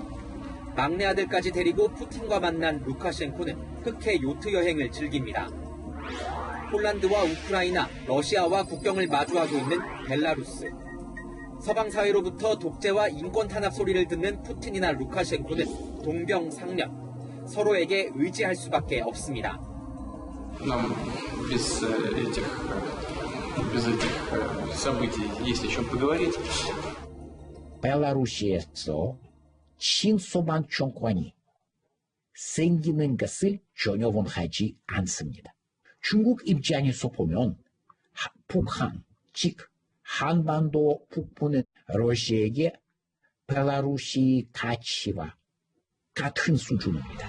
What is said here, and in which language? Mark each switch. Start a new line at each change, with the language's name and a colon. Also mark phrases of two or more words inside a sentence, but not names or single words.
Korean: 막내 아들까지 데리고 푸틴과 만난 루카셴코는 흑해 요트 여행을 즐깁니다. 폴란드와 우크라이나, 러시아와 국경을 마주하고 있는 벨라루스. 서방 사회로부터 독재와 인권 탄압 소리를 듣는 푸틴이나 루카셴코는 동병상련. 서로에게 의지할 수밖에 없습니다.
Russian: Нам без этих событий есть о чем поговорить.
Korean: 벨라루시에서 신소만 정권이 생기는 것을 전혀 원하지 않습니다. 중국 입장에서 보면 북한, 즉 한반도 북부는 러시아에게 벨라루시 가치와 같은 수준입니다.